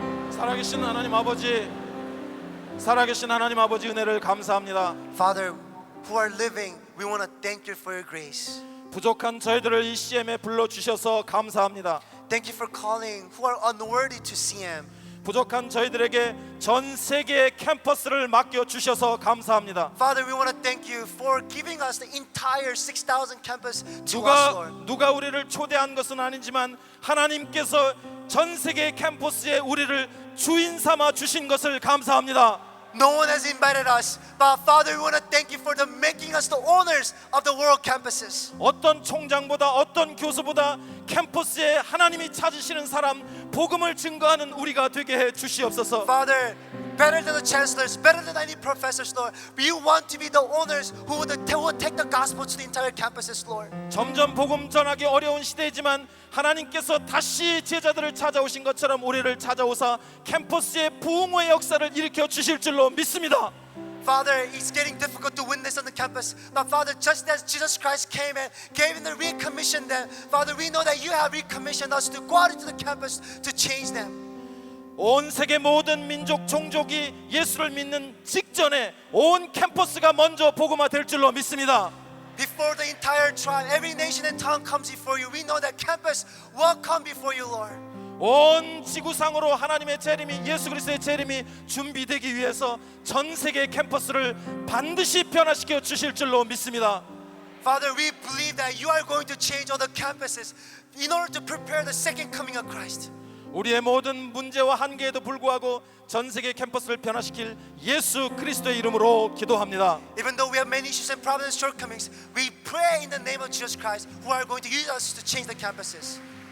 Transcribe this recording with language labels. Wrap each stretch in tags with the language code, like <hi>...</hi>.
<ko>살아계신 하나님 아버지, 살아계신 하나님 아버지 은혜를 감사합니다.</ko> <en>Father, who are living, we want to thank you for your grace.</en> <ko>부족한 저희들을 이 CM에 불러주셔서 감사합니다.</ko> <en>Thank you for calling who are unworthy to CM.</en> <ko>부족한 저희들에게 전 세계의 캠퍼스를 맡겨주셔서 감사합니다.</ko> <en>Father, we want to thank you for giving us the entire 6,000 campus to us, Lord.</en> <ko>누가 우리를 초대한 것은 아니지만 하나님께서 전 세계 캠퍼스에 우리를 주인 삼아 주신 것을 감사합니다.</ko> <en>No one has invited us, but Father, we want to thank you for the making us the owners of the world campuses.</en> <ko>어떤 총장보다 어떤 교수보다 캠퍼스에 하나님이 찾으시는 사람 복음을 증거하는 우리가 되게 해 주시옵소서.</ko> <en>Father, better than the chancellors, better than any professors, Lord. We want to be the owners who will take the gospel to the entire campuses, Lord.</en> <ko>점점 복음 전하기 어려운 시대이지만 하나님께서 다시 제자들을 찾아오신 것처럼 우리를 찾아오사 캠퍼스의 부흥의 역사를 일으켜 주실 줄로 믿습니다.</ko> <en>Father, it's getting difficult to witness on the campus. But Father, just as Jesus Christ came and gave them the recommission them, Father, we know that you have recommissioned us to go out into the campus to change them.</en> <ko>온 세계 모든 민족 종족이 예수를 믿는 직전에 온 캠퍼스가 먼저 복음화 될 줄로 믿습니다.</ko> <en>Before the entire tribe, every nation and tongue comes before you, we know that campus will come before you, Lord.</en> <ko>온 지구상으로 하나님의 재림이 예수 그리스도의 재림이 준비되기 위해서 전 세계 캠퍼스를 반드시 변화시켜 주실 줄로 믿습니다.</ko> <en>Father, we believe that you are going to change all the campuses in order to prepare the second coming of Christ.</en> <ko>우리의 모든 문제와 한계에도 불구하고 전 세계 캠퍼스를 변화시킬 예수 그리스도의 이름으로 기도합니다.</ko> <en>Even though we have many issues and problems and shortcomings, we pray in the name of Jesus Christ, who are going to use us to change the campuses.</en>